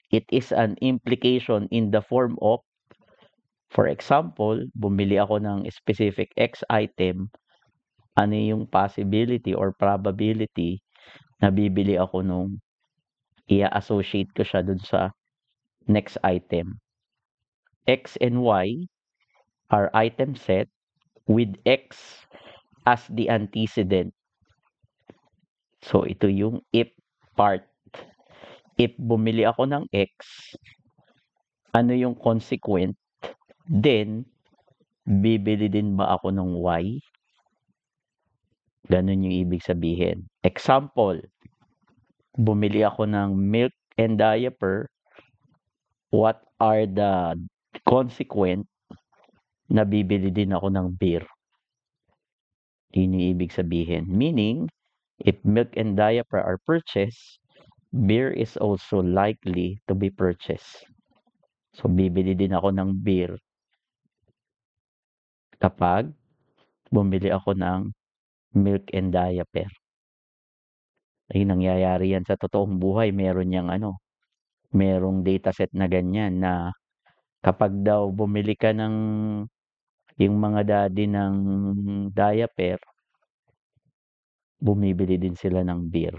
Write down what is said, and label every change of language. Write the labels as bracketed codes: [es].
[en] It is an implication in the form of, [tl] for example, bumili ako ng specific X item, ano yung possibility or probability na bibili ako nung i-associate ko siya dun sa next item. [en] X and Y are item set with X as the antecedent. [tl] So, ito yung if part. If bumili ako ng X, ano yung consequent, then, bibili din ba ako ng Y? Ganun yung ibig sabihin. Example, bumili ako ng milk and diaper. [en] What are the consequent [tl] na bibili din ako ng beer? Yun yung ibig sabihin. [en] Meaning, if milk and diaper are purchased, beer is also likely to be purchased. [tl] So, bibili din ako ng beer kapag bumili ako ng milk and diaper. Ay, nangyayari yan sa totoong buhay. Meron yang merong dataset na ganyan na kapag daw bumili ka ng yung mga daddy ng diaper, bumibili din sila ng beer.